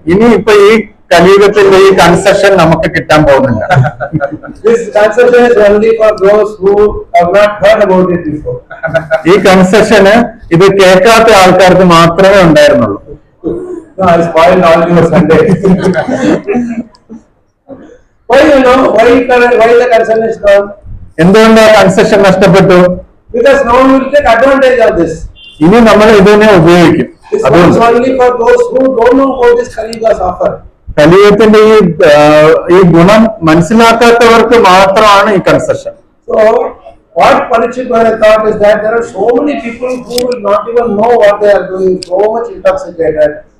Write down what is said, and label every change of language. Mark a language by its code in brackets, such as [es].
[ml] ഇനി ഇപ്പൊ ഈ കലിയുഗത്തിന്റെ ഈ കൺസെഷൻ നമുക്ക് കിട്ടാൻ പോകുന്നില്ല. [en] This concession is only for those who have not heard about it before. [ml] ഈ കൺസെഷന് ഇത് കേൾക്കാത്ത ആൾക്കാർക്ക് മാത്രമേ ഉണ്ടായിരുന്നുള്ളൂ. [en] No, I spoiled all your Sunday. Why the concession is gone? [ml] എന്തുകൊണ്ട് ആ കൺസെഷൻ നഷ്ടപ്പെട്ടു? [en] Because now we will take advantage of this. [ml] ഇനി നമ്മൾ ഇതിനെ ഉപയോഗിക്കും. [en] This is only for those who don't know about this Kaliyuga's offer. [ml] കലിയുഗത്തിന്റെ ഈ ഗുണം മനസ്സിലാക്കാത്തവർക്ക് മാത്രമാണ് ഈ concession. [en] So what Parikshit Maharaj thought is that there are so many people who will not even know what they are doing, so much intoxicated.